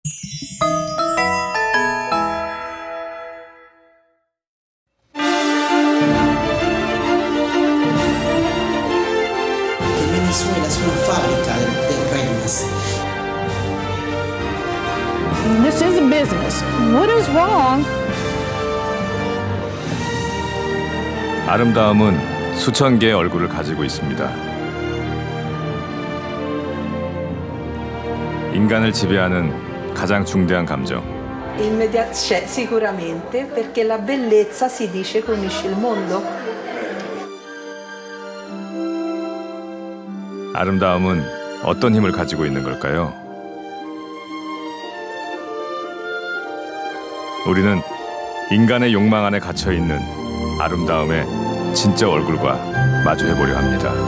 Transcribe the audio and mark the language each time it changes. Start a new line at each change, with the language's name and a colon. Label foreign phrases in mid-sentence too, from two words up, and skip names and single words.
Spanish: Venezuela es una fábrica de reinas.
English: This is a business. What is wrong?
Korean: 아름다움은 수천 개의 얼굴을 가지고 있습니다. 인간을 지배하는 가장 중대한 감정.
Italian: Sicuramente, perché la bellezza si dice che unisce il mondo.
Korean: 아름다움은 어떤 힘을 가지고 있는 걸까요? 우리는 인간의 욕망 안에 갇혀 있는 아름다움의 진짜 얼굴과 마주해보려 합니다.